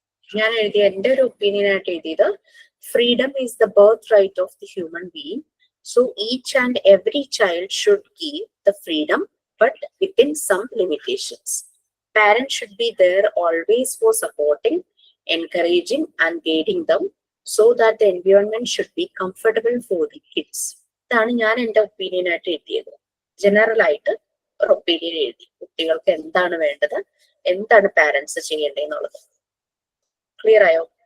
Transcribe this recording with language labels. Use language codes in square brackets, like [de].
[ml] ഞാൻ എഴുതിയ എന്റെ ഒരു ഒപ്പീനിയൻ ആയിട്ട് എഴുതിയത്, [en] Freedom is the birthright of the human being. So each and every child should give the freedom, but within some limitations. Parents should be there always for supporting, encouraging and guiding them so that the environment should be comfortable for the kids. [ml] ഇതാണ് ഞാൻ എന്റെ opinion ആയിട്ട് എഴുതിയത്. General ആയിട്ട് ഒരു opinion എഴുതി, കുട്ടികൾക്ക് എന്താണ് വേണ്ടത്, എന്താണ് പാരന്റ്സ് ചെയ്യേണ്ടതെന്നുള്ളത്. ക്ലിയർ ആയോ?